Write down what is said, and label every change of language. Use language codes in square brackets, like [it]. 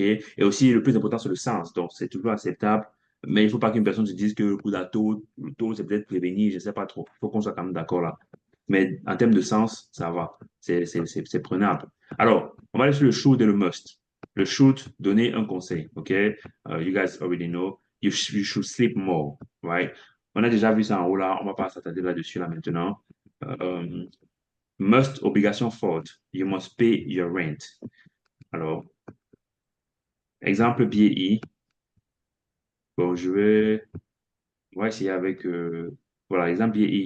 [fr] Et aussi, le plus important, c'est le sens. Donc, c'est toujours acceptable. Mais il ne faut pas qu'une personne se dise que le coup d'atoll, le told, c'est peut-être prévenir, je ne sais pas trop. Il faut qu'on soit quand même d'accord là. Mais en termes de sens, ça va. C'est prenable. Alors, on va aller sur le should et le must. Le should, donner un conseil. OK? [en] You guys already know. You should sleep more, right? [fr] On a déjà vu ça en haut là. On va pas s'attarder là-dessus là maintenant. Euh, Must, obligation forte. [en] You must pay your rent. [fr] Alors, exemple BI. Bon, on va essayer avec, voilà, exemple BI.